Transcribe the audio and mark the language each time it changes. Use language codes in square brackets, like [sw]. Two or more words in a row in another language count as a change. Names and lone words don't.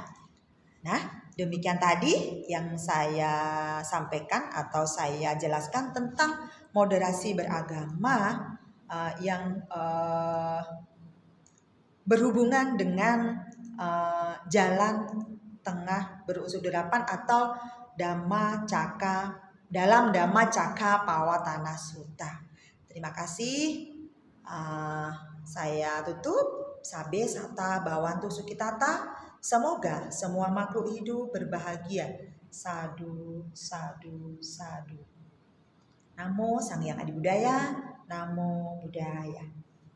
[id] Nah, demikian tadi yang saya sampaikan atau saya jelaskan tentang moderasi beragama yang berhubungan dengan jalan tengah berunsur 8 atau dalam Dhammacakkappavattana Sutta. Terima kasih. Saya tutup. [pi] Sabe sata bhawantu sukhitata. [id] Semoga semua makhluk hidup berbahagia. [pi] Sadu, sadu, sadu. Namo Sang Hyang Adi Budaya. Namo Buddhaya.